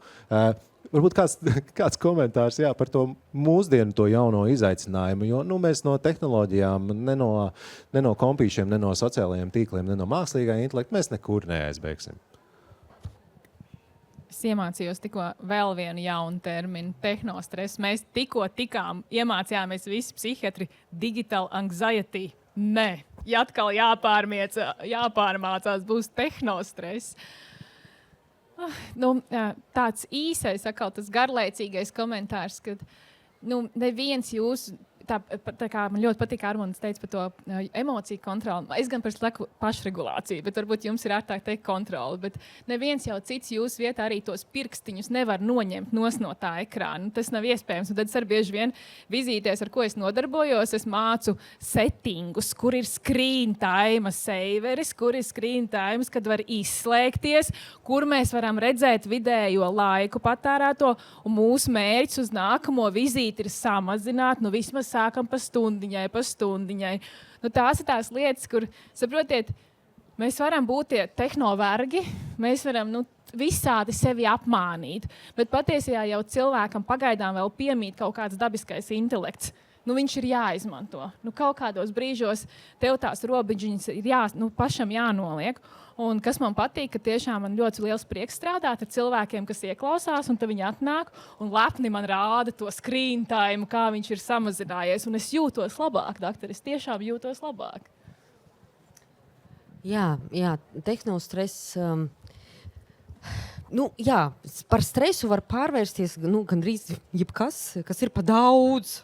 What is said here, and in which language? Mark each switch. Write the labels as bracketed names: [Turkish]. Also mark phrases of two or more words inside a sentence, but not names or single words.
[Latvian] Varbūt kāds komentārs par to mūsdienu, to jauno izaicinājumu, jo mēs no tehnoloģijām, ne no kompīšiem, ne no sociālajiem tīkliem, ne no mākslīgā intelekta, mēs nekur neaizbēgsim. Es iemācījos tikko vēl vienu jaunu terminu – tehnostress. Mēs tikko iemācījāmies visi psihiatri [English] digital anxiety. [Latvian] Nē, ja atkal jāpārmācās, būs tehnostress. Tāds īsais, atkal tas garlaicīgais komentārs, kad neviens jūsu tā kā man ļoti patīk Armāns teica par to emociju kontroli. Es gan saku pašregulāciju, bet varbūt jums ir ārtāk teikt kontroli. Bet neviens jau cits jūsu vietā arī tos pirkstiņus nevar noņemt no tā ekrāna. Tas nav iespējams. Un tad es arī bieži vien vizītēs, ar ko es nodarbojos, es mācu settingus, kur ir [English] screen time [Latvian] saveris, kur ir [English] screen time, [Latvian] kad var izslēgties, kur mēs varam redzēt vidējo laiku patērēto, un mūsu mērķis uz nākamo vizīti ir samazināt, vismaz sākam pa stundiņai. Tās ir tās lietas, kur, saprotiet, mēs varam būt tie tehnovergi, mēs varam, visādi sevi apmānīt, bet patiesībā jau cilvēkam pagaidām vēl piemīt kaut kāds dabiskais intelekts. Viņš ir jāizmanto. Kaut kādos brīžos tev tās robežiņas ir pašam jānoliek. Un kas man patīk, ka tiešām man ļoti liels prieks strādāt ar cilvēkiem, kas ieklausās, un tad viņi atnāk un lepni man rāda to [English] screen time, [Latvian] kā viņš ir samazinājies. Un es jūtos labāk, doktor, es tiešām jūtos labāk. Jā, tehnostress. Par stresu var pārvērsties gandrīz jebkas, kas ir pa daudz.